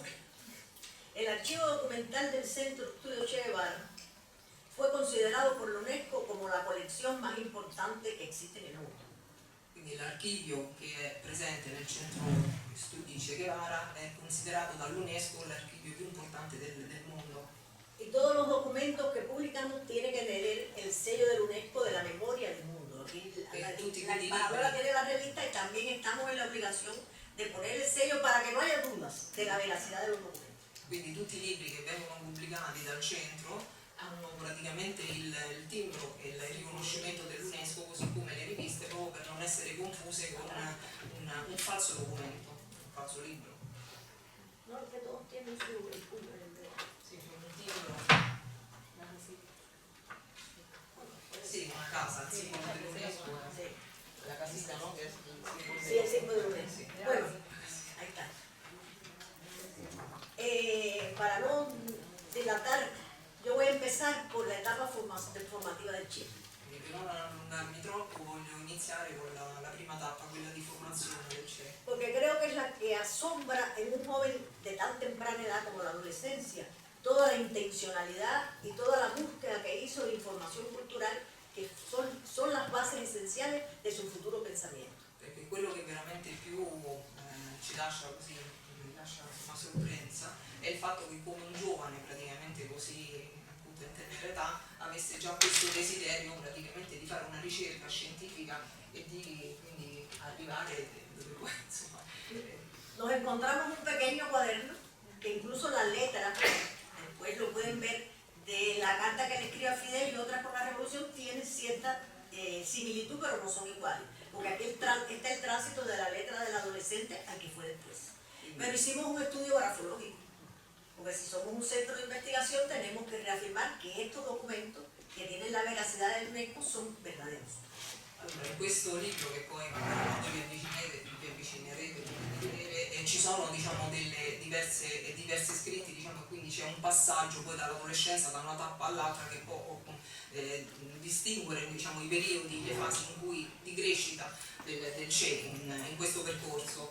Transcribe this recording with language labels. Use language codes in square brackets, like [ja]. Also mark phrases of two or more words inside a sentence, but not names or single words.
[es] El archivo documental del Centro de Estudio Che Guevara fue considerado por la UNESCO como la colección más importante que existe en el mundo. [it] Quindi l'archivio che è presente nel centro studi Che Guevara è considerato dall'UNESCO l'archivio più importante del mondo. [es] Y todos los documentos que publicamos tienen que tener el sello del UNESCO de la memoria del mundo. Aquí la embajadora tiene la revista y también estamos en la obligación de poner el sello para que no haya dudas de la veracidad de los documentos. [it] Quindi tutti i libri che vengono pubblicati dal centro hanno praticamente il timbro e il riconoscimento dell'UNESCO, così come le riviste, proprio per non essere confuse con un falso documento, un falso libro. [es] No, que todos tienen su [it] Sì, c'è un timbro. Sì, una casa, il simbolo dell'UNESCO, [es] la casita, [it] no? Che è [es] Sí, el símbolo del UNESCO. Bueno, ahí está. Para no dilatar, yo voy a empezar por la etapa formativa del Che. [it] Quindi per non allungarmi troppo voglio iniziare con la prima tappa, quella di formazione del Che. [es] Porque creo que es la que asombra en un joven de tan temprana edad como la adolescencia, toda la intencionalidad y toda la búsqueda que hizo de información cultural, que son las bases esenciales de su futuro pensamiento. [it] Perché quello che veramente più ci lascia così, mi lascia una sorpresa, è il fatto che come un giovane praticamente così appunto in tenera età avesse già questo desiderio praticamente di fare una ricerca scientifica e di quindi arrivare dove poi insomma. [es] Nos encontramos un pequeño cuaderno que incluso las letras, después lo pueden ver, de la carta que le escribe a Fidel y otras por la revolución tienen cierta similitud, pero no son iguales. Porque aquí está el tránsito de la letra del adolescente al que fue después. Pero hicimos un estudio grafológico, porque si somos un centro de investigación tenemos que reafirmar que estos documentos que tienen la veracidad del UNESCO son verdaderos. [it] Allora, in questo libro che poi vi avvicinerete di vedere, ci sono diciamo delle diverse scritti, diciamo, quindi c'è un passaggio poi dall'adolescenza da una tappa all'altra che può distinguere diciamo, i periodi, le fasi in cui, di crescita del Che in questo percorso.